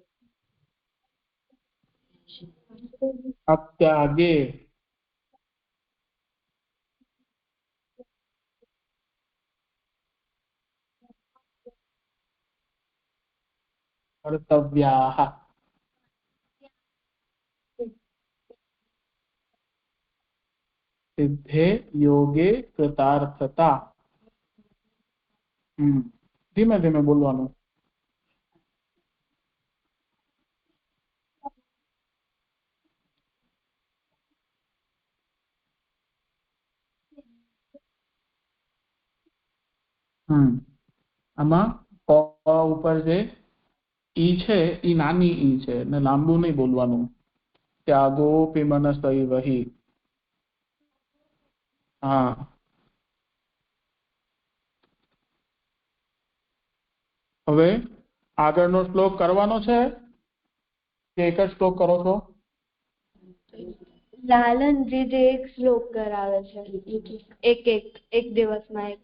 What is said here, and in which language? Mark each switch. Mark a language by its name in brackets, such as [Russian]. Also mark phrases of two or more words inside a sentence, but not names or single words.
[Sanskrit] अत्यागे कर्तव्याः सिद्धे योगे कृतार्थता। [Gujarati] ધીમે ધીમે બોલવાનું। આમાં પ ઉપર જે ઈ છે ઈ નાની ઈ છે ને લાંબુ નહીં બોલવાનું. [Sanskrit] ત્યાગોપી मनसैव हि। [Gujarati] હા હવે આગળનો શ્લોક કરવાનો છે કે એક જ શ્લોક કરો છો? લાલનજી જે એક શ્લોક કરાવે છે એક દિવસમાં એક।